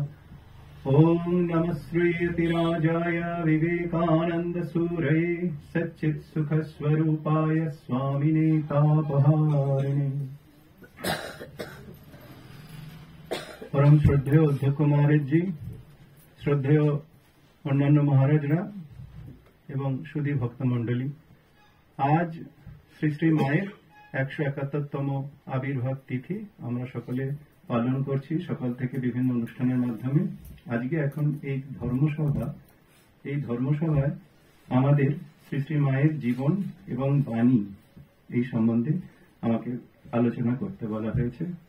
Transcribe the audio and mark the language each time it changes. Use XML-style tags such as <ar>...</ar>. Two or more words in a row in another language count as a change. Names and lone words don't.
<sa>ॐ नमः श्रीयतिराजाय विवेकानन्दसूरये सच्चित्सुखस्वरूपाय स्वामिने तापहारिणे।</sa> <bn>পরম শ্রদ্ধেয় অধ্যক্ষ মহারাজ জি, শ্রদ্ধেয় অন্যান্য মহারাজরা এবং সুধী ভক্ত মণ্ডলী, আজ শ্রী শ্রী माয়ের 171তম আবির্ভাব তিথি আমরা সকলে পালন করছি সকাল থেকে বিভিন্ন অনুষ্ঠানের মাধ্যমে। আজকে এখন এই ধর্মসভায় আমাদের শ্রী শ্রী মায়ের জীবন এবং বাণী এই সম্বন্ধে আমাকে আলোচনা করতে বলা হয়েছে।</bn>